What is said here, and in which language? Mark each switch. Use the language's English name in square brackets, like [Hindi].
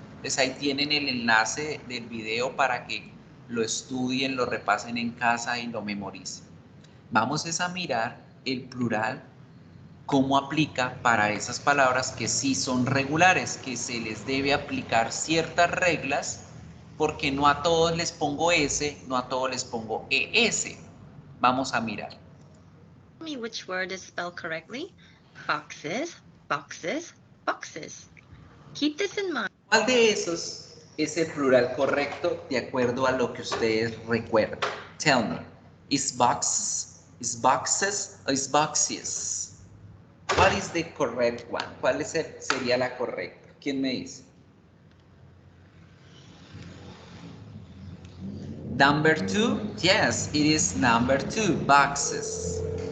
[Spanish] Entonces ahí tienen el enlace del video para que lo estudien, lo repasen en casa y lo memoricen. Vamos a mirar el plural, cómo aplica para esas palabras que sí son regulares, que se les debe aplicar ciertas reglas, porque no a todos les pongo S, no a todos les pongo ES. Vamos a mirar. [English] Tell me which word is spelled correctly. Boxes, boxes, boxes. Keep this in mind. [Spanish] ¿Cuál de esos es el plural correcto de acuerdo a lo que ustedes recuerdan? [English] Tell me. Is boxes, is boxes, or is boxes? What is the correct one? [Spanish] ¿Cuál sería la correcta? ¿Quién me dice? [English] Number 2? Yes, it is number 2, boxes.